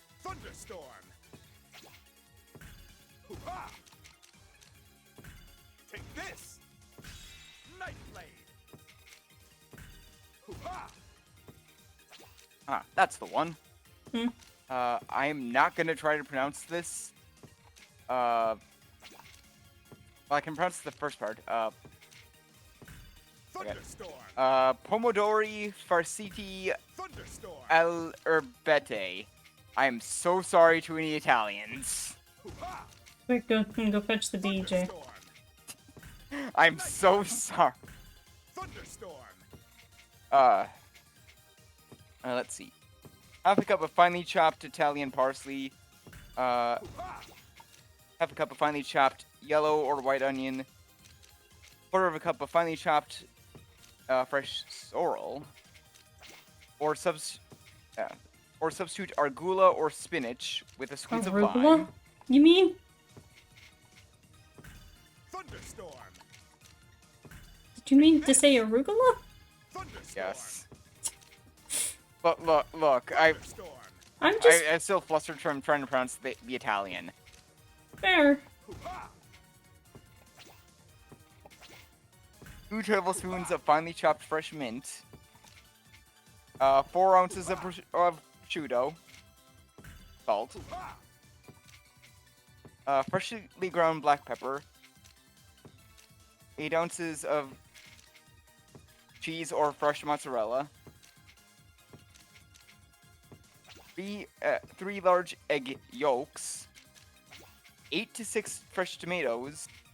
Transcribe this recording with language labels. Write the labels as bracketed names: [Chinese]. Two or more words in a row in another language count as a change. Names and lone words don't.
[English] Thunderstorm. Hoo-ha! Take this. Night Blade. Hoo-ha! Ah, that's the one. Hmm. I'm not gonna try to pronounce this. Well, I can pronounce the first part. Thunderstorm. Pomodori Farciti Thunderstorm. al Erbette. I am so sorry to any Italians. Hoo-ha! Quick, go fetch the DJ. Thunderstorm. I'm so sorry. Thunderstorm. Let's see. Half a cup of finely chopped Italian parsley. Hoo-ha! Half a cup of finely chopped yellow or white onion. Quarter of a cup of finely chopped fresh sorrel. Or substitute arugula or spinach with a squeeze of Arugula? lime. You mean? Thunderstorm. Did you mean to say arugula? Thunderstorm. Yes. Look, Thunderstorm. I'm just I'm still flustered from trying to pronounce the Italian. fair. Hoo-ha! 2 tablespoons of finely chopped fresh mint. 4 ounces of prosciutto. Salt. Hoo-ha! Freshly ground black pepper. 8 ounces of cheese or fresh mozzarella. 3 large egg yolks. 8 to 6 fresh tomatoes.